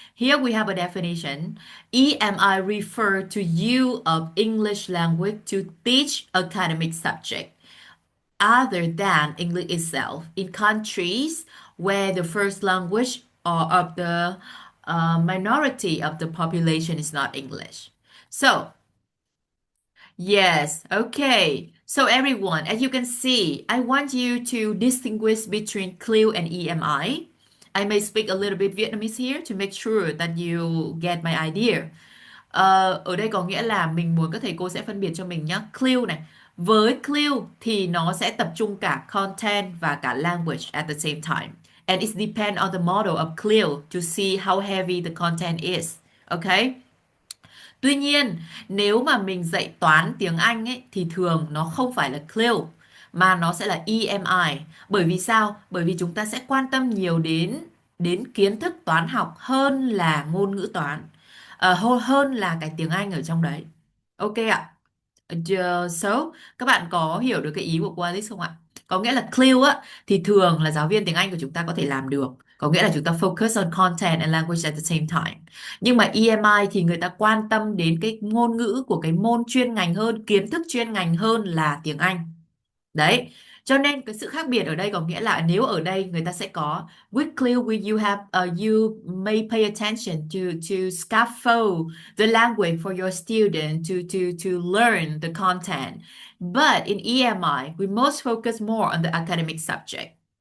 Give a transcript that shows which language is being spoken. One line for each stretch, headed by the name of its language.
English: Here we have a definition. EMI refer to use of English language to teach academic subject other than English itself in countries where the first language or of the minority of the population is not English. So yes, okay. So everyone, as you can see, I want you to distinguish between CLIL and EMI. I may speak a little bit Vietnamese here to make sure that you get my idea.
Vietnamese: Ở đây có nghĩa là mình muốn các thầy cô sẽ phân biệt cho mình nhé. CLIL này. Với CLIL thì nó sẽ tập trung cả content và cả
English: language at the same time. And it depends on the model of CLIL to see how heavy the content is. Okay?
Vietnamese: Tuy nhiên, nếu mà mình dạy toán tiếng Anh ấy thì thường nó không phải là CLIL mà nó sẽ là EMI. Bởi vì sao? Bởi vì chúng ta sẽ quan tâm nhiều đến đến kiến thức toán học hơn là ngôn ngữ toán. Hơn là cái tiếng Anh ở trong đấy. Ok ạ. So, các bạn có hiểu được cái ý của cô Alice không ạ? Có nghĩa là CLIL á thì thường là giáo viên tiếng Anh của chúng ta có thể làm được. Có nghĩa là chúng ta
English: focus on content and language at the same time.
Vietnamese: Nhưng mà EMI thì người ta quan tâm đến cái ngôn ngữ của cái môn chuyên ngành hơn, kiến thức chuyên ngành hơn là tiếng Anh. Đấy. Cho nên cái sự khác biệt ở đây có nghĩa là nếu ở đây người ta sẽ có
English: with CLIL we you have you may pay attention to scaffold the language for your student to learn the content. But in EMI we most focus more on the academic subject.